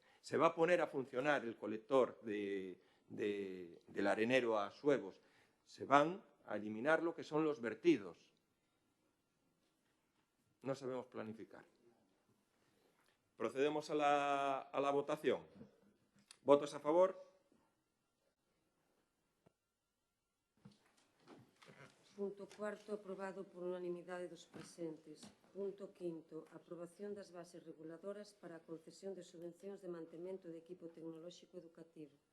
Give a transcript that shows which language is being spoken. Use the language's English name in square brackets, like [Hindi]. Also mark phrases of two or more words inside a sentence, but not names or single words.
[Spanish] Se va a poner a funcionar el colector del Arenero a Suevos. Se van a eliminar lo que son los vertidos. No sabemos planificar. Procedemos a la votación. ¿Votos a favor? [Galician] Punto cuarto, aprobado por unanimidade dos presentes. Punto quinto, aprobación das bases reguladoras para a concesión de subvencións de mantemento de equipo tecnolóxico educativo.